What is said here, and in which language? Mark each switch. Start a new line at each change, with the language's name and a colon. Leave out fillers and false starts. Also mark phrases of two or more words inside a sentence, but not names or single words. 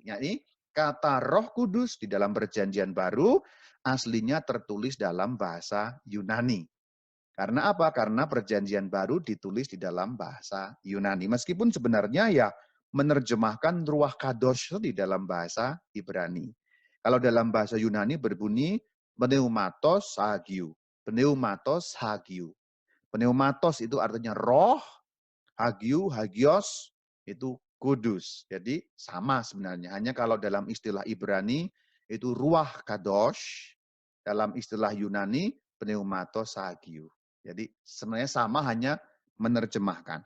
Indonesian: Ini kata Roh Kudus di dalam Perjanjian Baru aslinya tertulis dalam bahasa Yunani. Karena apa? Karena Perjanjian Baru ditulis di dalam bahasa Yunani. Meskipun sebenarnya ya menerjemahkan
Hebrew: רוח קודש
Indonesian: di dalam bahasa Ibrani. Kalau dalam bahasa Yunani berbunyi
Greek: πνεύματος ἁγίου. πνεύματος ἁγίου.
Indonesian: Pneumatos itu artinya roh, hagiu, hagios itu kudus. Jadi sama sebenarnya. Hanya kalau dalam istilah Ibrani itu
Hebrew: רוח קודש,
Indonesian: dalam istilah Yunani
Greek: πνεύματος ἁγίου.
Indonesian: Jadi sebenarnya sama, hanya menerjemahkan.